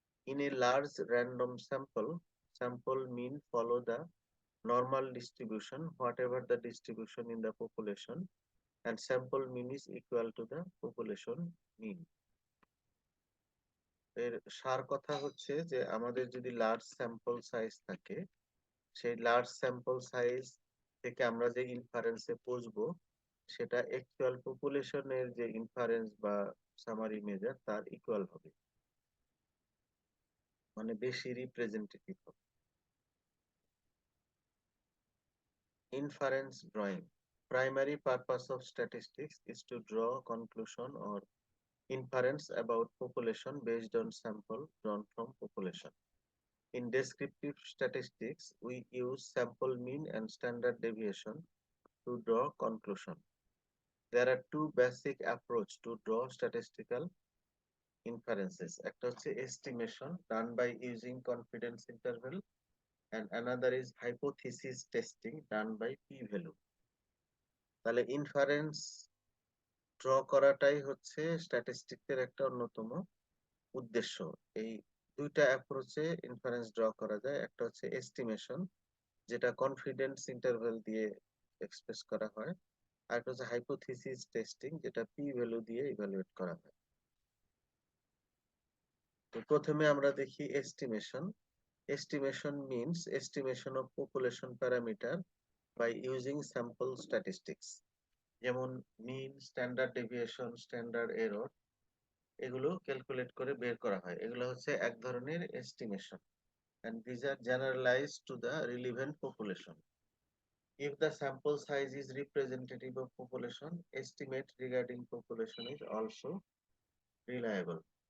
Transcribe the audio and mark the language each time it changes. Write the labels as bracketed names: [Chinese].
[English] In a large random sample mean follow the normal distribution whatever the distribution in the population, and sample mean is equal to the population mean. [Bangla] এর সার কথা হচ্ছে যে আমাদের যদি large sample size থাকে, সেই large sample size থেকে আমরা যে ইনফারেন্সে পৌঁছবো সেটা অ্যাকচুয়াল পপুলেশনের যে ইনফারেন্স বা সামারি মেজার তার ইকুয়াল হবে, মানে বেশি রিপ্রেজেন্টেটিভ হবে। [English] Inference drawing. Primary purpose of statistics is to draw conclusion or inference about population based on sample drawn from population. In descriptive statistics, we use sample mean and standard deviation to draw conclusion. There are two basic approach to draw statistical inferences. [Bangla] একটা হচ্ছে [English] estimation done by using confidence interval, and another is hypothesis testing done by p-value. [Bangla] তাহলে inference draw করাটাই হচ্ছে স্ট্যাটিস্টিক্সের একটা অন্যতম উদ্দেশ্য। এই দুইটা অ্যাপ্রোচে ইনফারেন্স ড্র করা যায়। একটা হচ্ছে এস্টিমেশন, যেটা কনফিডেন্স ইন্টারভ্যাল দিয়ে এক্সপ্রেস করা হয়, আর একটা হচ্ছে হাইপোথিসিস টেস্টিং, যেটা পি ভ্যালু দিয়ে ইভালুয়েট করা হয়। তো প্রথমে আমরা দেখি estimation. [English] Estimation means estimation of population parameter by using sample statistics. [Bangla] যেমন মিন, স্ট্যান্ডার্ড ডেভিয়েশন, স্ট্যান্ডার্ড এরর, এগুলো ক্যালকুলেট করে বের করা হয়। এগুলো হচ্ছে এক ধরনের estimation, [English] and these are generalized to the relevant population. If the sample size is representative of population, estimate regarding population is also reliable.